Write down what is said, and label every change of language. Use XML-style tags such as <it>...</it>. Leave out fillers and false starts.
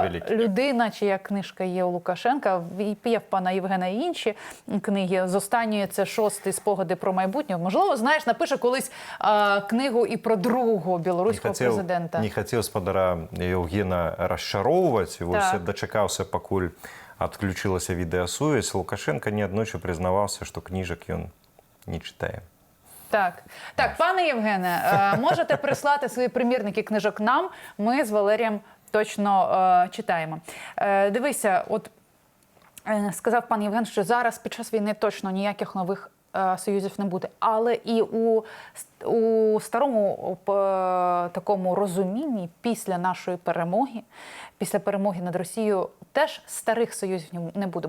<uk>Людина, чия книжка є у Лукашенка. Є в пана Євгена і інші книги. З останньої це 6 спогади про майбутнє. Можливо, знаєш, напише колись книгу і про другого білоруського президента. Не хотів спадара Євгена розчаровувати.</uk> <be>Все дочекаўся, пакуль адключылася відэасувязь. Лукашенко неаднойчы прызнаваўся, што кніжак ён не чытае.</be> <uk>Так, пане Євгене, можете прислати свої примірники книжок нам, ми з Валерієм точно читаємо. Дивися, от сказав пан Євген, що зараз під час війни точно ніяких нових союзів не буде. Але і у старому такому розумінні після нашої перемоги, після перемоги над Росією, теж старих союзів не буде.</uk>